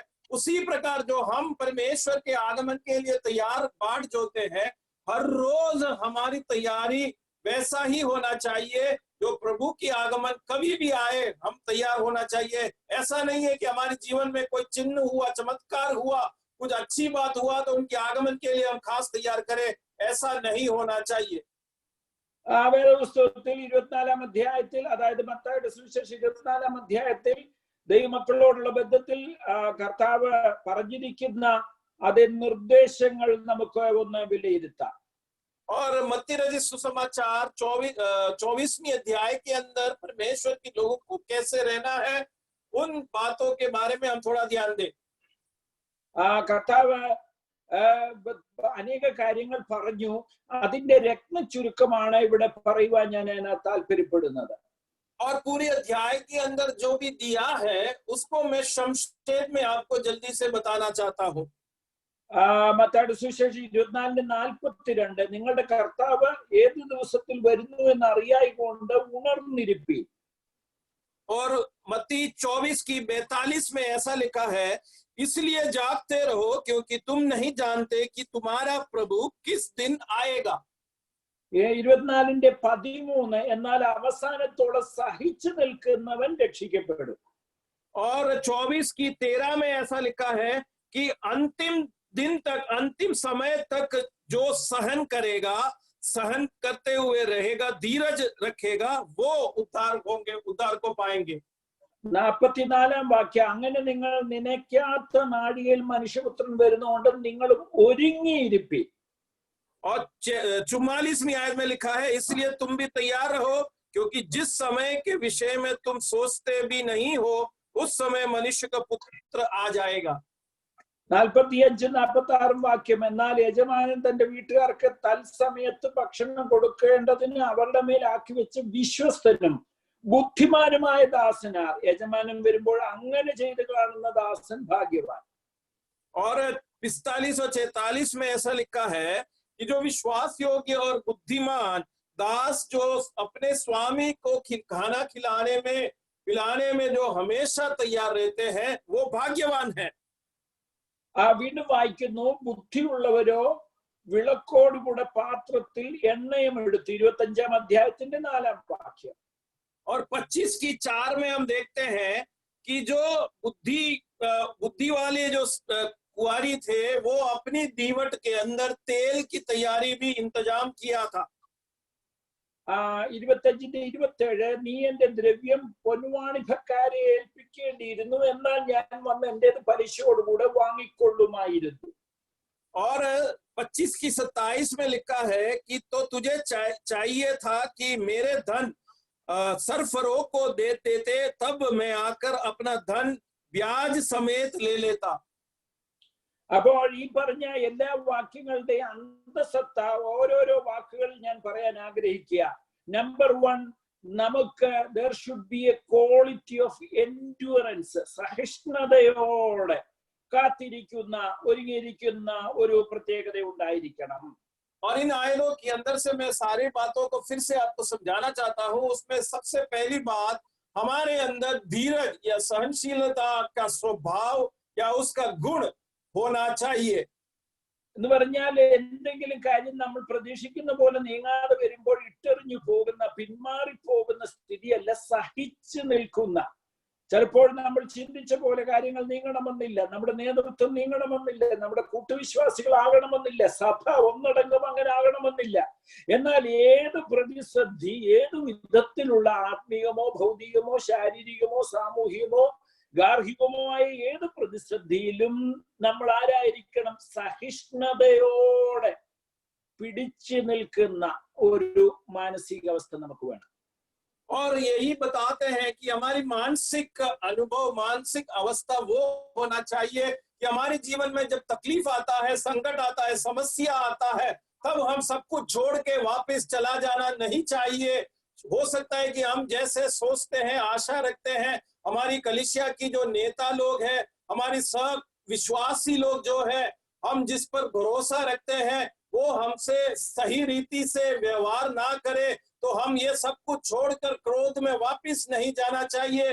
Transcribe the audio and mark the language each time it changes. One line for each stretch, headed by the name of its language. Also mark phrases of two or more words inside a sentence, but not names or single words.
Hindi: उसी प्रकार जो हम परमेश्वर के आगमन के लिए तैयार बाट जोते हैं, हर रोज हमारी तैयारी वैसा ही होना चाहिए. जो प्रभु की आगमन कभी भी आए हम तैयार होना चाहिए. ऐसा नहीं है कि हमारे जीवन में कोई चिन्ह हुआ, चमत्कार हुआ, कुछ अच्छी बात हुआ तो उनके आगमन के लिए हम खास तैयार करें, ऐसा नहीं होना चाहिए.
Malayalam: വേദപുസ്തകത്തിൽ 24-ാം അധ്യായത്തിൽ, അതായത് മത്തായിയുടെ സുവിശേഷം 24-ാം അധ്യായത്തിൽ ദൈവമക്കളോടുള്ള ബന്ധത്തിൽ കർത്താവ് പറഞ്ഞിരിക്കുന്ന അതേ നിർദ്ദേശങ്ങൾ നമുക്ക് ഒന്ന് വിലയിരുത്താം.
Hindi: और मत्ती रचित सुसमाचार 24वीं अध्याय के अंदर परमेश्वर के लोगों को कैसे रहना है, उन बातों के बारे में हम थोड़ा ध्यान दें.
Malayalam: കർത്താവ് അനേക കാര്യങ്ങൾ പറഞ്ഞു. അതിന്റെ രത്ന ചുരുക്കമാണ് ഇവിടെ പറയുവാൻ ഞാൻ താല്പര്യപ്പെടുന്നത്.
Hindi: और पूरे अध्याय के अंदर जो भी दिया है उसको मैं संक्षेप में आपको जल्दी से बताना चाहता हूँ.
Malayalam: മത്തായിയുടെ സുവിശേഷം 24:42 നിങ്ങളുടെ കർത്താവ് ഏത് ദിവസത്തിൽ വരുന്നു എന്ന് അറിയായിക്കൊണ്ട് ഉണർന്നിരിപ്പി.
Hindi: और मत्ती 24:42 में ऐसा लिखा है, इसलिए जागते रहो क्योंकि तुम नहीं जानते कि तुम्हारा प्रभु किस दिन आएगा.
Malayalam: 24:13 എന്നാൽ അവസാനത്തോടെ സഹിച്ചു നിൽക്കുന്നവൻ രക്ഷിക്കപ്പെടും.
Hindi: और 24:13 में ऐसा लिखा है कि अंतिम दिन तक, अंतिम समय तक जो सहन करेगा, सहन करते हुए रहेगा, धीरज रखेगा, वो उद्धार को पाएंगे.
Malayalam: 44-ാം വാക്യം, അങ്ങനെ നിങ്ങൾ നനയ്ക്കാത്ത നാഴികയിൽ മനുഷ്യപുത്രൻ വരുന്നതുകൊണ്ട് നിങ്ങൾ ഒരുങ്ങിയിരിപ്പി.
Hindi: और 44वीं आयत में लिखा है, इसलिए तुम भी तैयार रहो क्योंकि जिस समय के विषय में तुम सोचते भी नहीं हो उस समय मनुष्य का पुत्र आ जाएगा.
Malayalam: 45-46 വാക്യം, എന്നാൽ യജമാനൻ തന്റെ വീട്ടുകാർക്ക് തൽസമയത്ത് ഭക്ഷണം കൊടുക്കേണ്ടതിന് അവരുടെ മേൽ ആക്കി വെച്ച് വിശ്വസ്തനും ബുദ്ധിമാനുമായ ദാസനാർ. യജമാനൻ വരുമ്പോൾ അങ്ങനെ ചെയ്ത് കാണുന്ന ദാസൻ ഭാഗ്യവാൻ.
Hindi: और 45 और 46 में ऐसा लिखा है कि जो विश्वास योग्य और बुद्धिमान दास जो अपने स्वामी को खाना पिलाने में जो हमेशा तैयार रहते हैं वो भाग्यवान है.
Malayalam: വീണ്ടും വായിക്കുന്നു, ബുദ്ധിയുള്ളവരോ വിളക്കോടുകൂടെ പാത്രത്തിൽ എണ്ണയും എടുത്ത്. 25-ാം അധ്യായത്തിന്റെ 4-ാം വാക്യം.
Hindi: और 25:4 में हम देखते हैं कि जो बुद्धि वाले जो कुंवारी थे वो अपनी दीवट के अंदर तेल की तैयारी भी इंतजाम किया था.
Malayalam: 25-27 നീ എന്റെ ദ്രവ്യം പൊൻവാണിഭക്കാരെ ഏൽപ്പിക്കേണ്ടിയിരുന്നു, എന്നാൽ ഞാൻ വന്ന് എന്റേത് പലിശയോടുകൂടെ വാങ്ങിക്കൊള്ളുമായിരുന്നു.
Hindi: और 25 की 27 में लिखा है कि तो तुझे चाहिए था कि मेरे धन सरफरों को दे देते, तब मैं आकर अपना धन ब्याज समेत ले लेता.
Malayalam: അപ്പോൾ ഈ പറഞ്ഞ എല്ലാ വാക്യങ്ങളുടെ അന്തസത്ത ഓരോരോ വാക്കുകൾ ഞാൻ പറയാൻ ആഗ്രഹിക്കുക. നമ്പർ 1, നമുക്ക്
English: there should be a quality of endurance,
Malayalam: സഹിഷ്ണുതയോടെ കാത്തിരിക്കുന്ന ഒരുങ്ങിയിരിക്കുന്ന ഒരു പ്രത്യേകത ഉണ്ടായിരിക്കണം.
Hindi: और इन आयनों के अंदर से मैं सारी बातों को फिर से आपको समझाना चाहता हूं. उसमें सबसे पहली बात, हमारे अंदर धीरज या सहनशीलता का स्वभाव या उसका गुण होना चाहिए.
Malayalam: എന്ന് പറഞ്ഞാൽ എന്തെങ്കിലും കാര്യം നമ്മൾ പ്രതീക്ഷിക്കുന്ന പോലെ നീങ്ങാതെ വരുമ്പോൾ ഇട്ടെറിഞ്ഞു പോകുന്ന, പിന്മാറിപ്പോകുന്ന സ്ഥിതിയല്ല, സഹിച്ചു നിൽക്കുന്ന. ചിലപ്പോൾ നമ്മൾ ചിന്തിച്ച പോലെ കാര്യങ്ങൾ നീങ്ങണമെന്നില്ല, നമ്മുടെ നേതൃത്വം നീങ്ങണമെന്നില്ല, നമ്മുടെ കൂട്ടുവിശ്വാസികളാകണമെന്നില്ല, സഭ ഒന്നടങ്കം അങ്ങനെ ആകണമെന്നില്ല. എന്നാൽ ഏത് പ്രതിസന്ധി, ഏത് വിധത്തിലുള്ള ആത്മീയമോ ഭൗതികമോ ശാരീരികമോ സാമൂഹികമോ ഗാർഹികമോ ആയ ഏത് പ്രതിസന്ധിയിലും നമ്മൾ ആരായിരിക്കണം? സഹിഷ്ണുതയോടെ പിടിച്ചു നിൽക്കുന്ന ഒരു മാനസികാവസ്ഥ നമുക്ക് വേണം.
Hindi: और यही बताते हैं कि हमारी मानसिक अनुभव, मानसिक अवस्था वो होना चाहिए कि हमारे जीवन में जब तकलीफ आता है, संकट आता है, समस्या आता है, तब हम सब कुछ छोड़ के वापस चला जाना नहीं चाहिए. हो सकता है कि हम जैसे सोचते हैं, आशा रखते हैं, हमारी कलीसिया की जो नेता लोग हैं, हमारी सब विश्वासी लोग जो है, हम जिस पर भरोसा रखते हैं, वो हमसे सही रीति से व्यवहार ना करे, तो हम ये सब कुछ छोड़कर क्रोध में वापस नहीं जाना चाहिए.